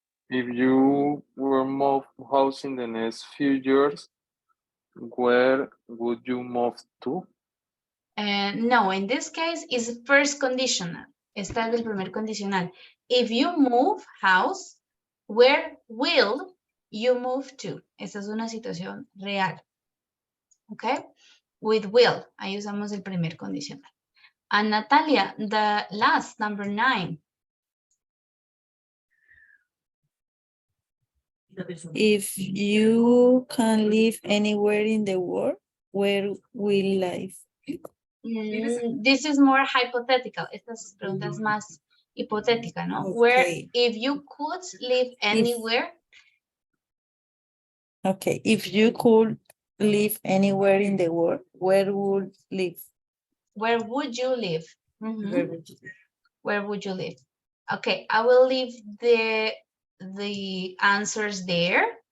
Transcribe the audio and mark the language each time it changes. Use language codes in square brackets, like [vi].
[en] If you were moved house in the next few years, where would you move to? No, in this case is first conditional. [es] Está es el primer condicional. [en] If you move house, where will you move to? [es] Esa es una situación real. Okay? [en] With will. [es] Ahí usamos el primer condicional. [en] And Natalia, the last, number 9. If you can live anywhere in the world, where will you live? This is more hypothetical. [es] Estas preguntas más hipotética, ¿no? [en] Where, Okay. if you could live anywhere. Okay, if you could live anywhere in the world, where would you live? Where would you live? Mhm. Where would you live? Where would you live? Okay, I will leave the answers there.